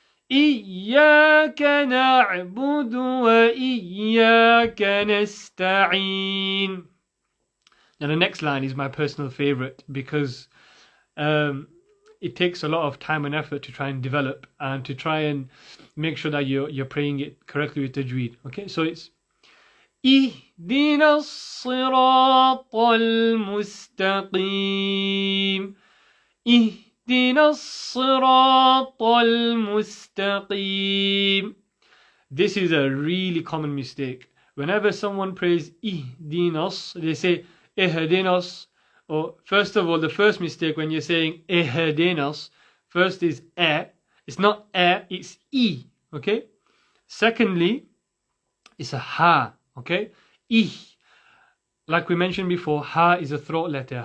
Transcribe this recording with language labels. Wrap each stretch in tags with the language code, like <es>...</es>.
<ar>Iyyaka na'budu wa iyyaka nasta'in.</ar> <en>Now the next line is my personal favorite because it takes a lot of time and effort to try and develop and to try and make sure that you're praying it correctly with tajweed. Okay, so it's</en> <ar>اهدنا الصراط المستقيم, اهدنا الصراط المستقيم.</ar> <en>This is a really common mistake. Whenever someone prays ihdinas, they say ihdinas. Or first of all, the first mistake when you're saying ihdinas, first is it's not it's e. Okay. Secondly, it's a ha. Okay, like we mentioned before, ha is a throat letter.</en>